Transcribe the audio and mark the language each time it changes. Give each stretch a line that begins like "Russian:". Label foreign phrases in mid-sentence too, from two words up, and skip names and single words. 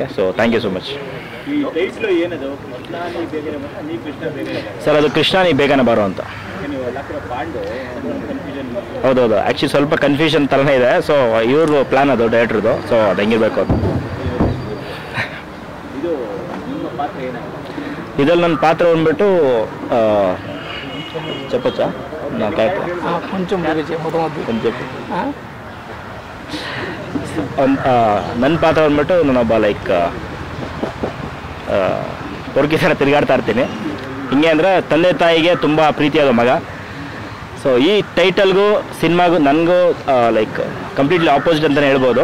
English: So thank you so much.
Kannada: ಸರ್ ಅದು ಕೃಷ್ಣಾನಿ ಬೇಗನೆ ಬರೋ ಅಂತ. ಹೌದೌದು, ಆ್ಯಕ್ಚುಲಿ ಸ್ವಲ್ಪ ಕನ್ಫ್ಯೂಷನ್ ಥರನೇ ಇದೆ. ಸೊ ಇವ್ರ ಪ್ಲ್ಯಾನ್ ಅದು ಡೈರೆಕ್ಟ್ರದು. ಸೊ ಅದು ಹೆಂಗಿರ್ಬೇಕು ಅದು. ಇದರಲ್ಲಿ ನನ್ನ ಪಾತ್ರ ಬಂದ್ಬಿಟ್ಟು
Telugu: చెప్పచ్చా నా క్యారెక్టర్ కొంచెం
Kannada: ನನ್ನ ಪಾತ್ರ ಬಂದ್ಬಿಟ್ಟು ನಾನೊಬ್ಬ ಲೈಕ್ ಹೊರಗೆ ಥರ ತಿರುಗಾಡ್ತಾ ಇರ್ತೀನಿ. ಹಿಂಗೆ ಅಂದರೆ ತಂದೆ ತಾಯಿಗೆ ತುಂಬ ಪ್ರೀತಿಯಾದ ಮಗ. ಸೊ ಈ ಟೈಟಲ್ಗೂ ಸಿನಿಮಾಗೂ ನನಗೂ
English: like completely opposite
Kannada: ಅಂತಲೇ ಹೇಳ್ಬೋದು.